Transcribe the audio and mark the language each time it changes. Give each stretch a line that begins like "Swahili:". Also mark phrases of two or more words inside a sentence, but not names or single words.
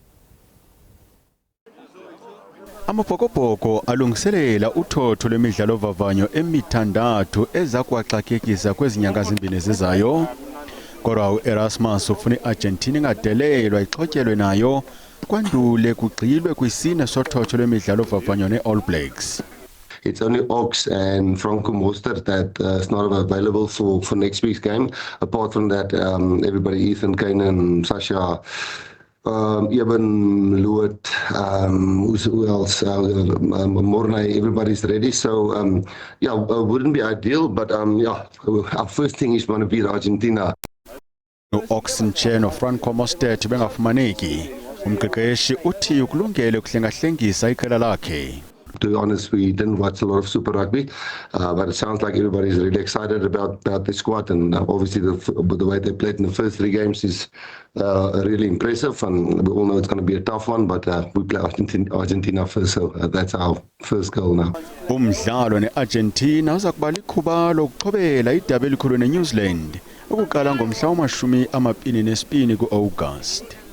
Xhosa: Amabhokobhoko alungiselela uthotho lwemidlalo vavanyo emithandathu ezakwaxakekisa kwezinyanga ezimbini ezizayo. Kodwa uErasmus ufuna iArgentina ingadelelwa ixhotyelwe nayo kwandule kugxilwe kwisine sothotho lwemidlalo vavanyo neAll Blacks.
English: It's only Ox and Franco Mostert that is not available for next week's game. Apart from that, everybody, Ethan Kane and Sasha, Eben Lewitt, who else? Mornay, everybody's ready. So, yeah, wouldn't be ideal, but yeah, our first thing is going to be Argentina.
Xhosa: U-Oxenche no-Franco Mostert bengafumaneki. Umqeqeshi uthi ukulungele ukuhlengahlengisa iqela lakhe.
English: To be honest, we didn't watch a lot of Super Rugby, but it sounds like everybody's really excited about the squad, and obviously the way they played in the first 3 games is really impressive, and we all know it's going to be a tough one, but we play Argentina first, so that's our first goal now.
Xhosa: Umdlalo ne-Argentina uza kuba likhuba lokuqhobela idabi elikhulu ne-New Zealand ukuqala ngomhla wama-22 ku-August.